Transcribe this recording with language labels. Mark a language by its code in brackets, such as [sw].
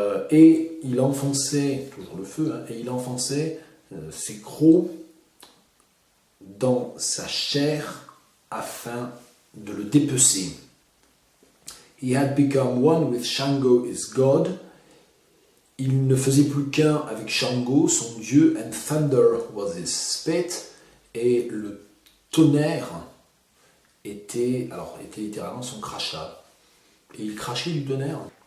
[fr] Et il enfonçait, toujours le feu, et il enfonçait ses crocs dans sa chair afin de le dépecer. [en] He had become one with Shango his god. [fr] Il ne faisait plus qu'un avec Shango, son dieu, [en] and thunder was his spit. [fr] Et le tonnerre était littéralement son crachat. Et il crachait du tonnerre.